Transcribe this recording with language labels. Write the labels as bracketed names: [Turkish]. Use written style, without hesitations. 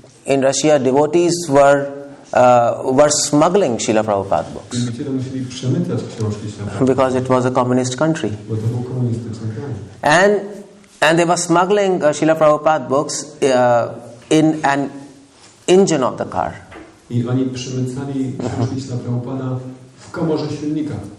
[English] in Russia, devotees were smuggling Srila Prabhupada books [Polish] wielbiciele musieli przemycać książki świata, [English] because it was a communist country, [Polish] bo to był komunistyczny kraj. [English] and they were smuggling Srila Prabhupada books in an engine of the car. [Polish] I oni przemycali książki świata Prabhupada w komorze silnika.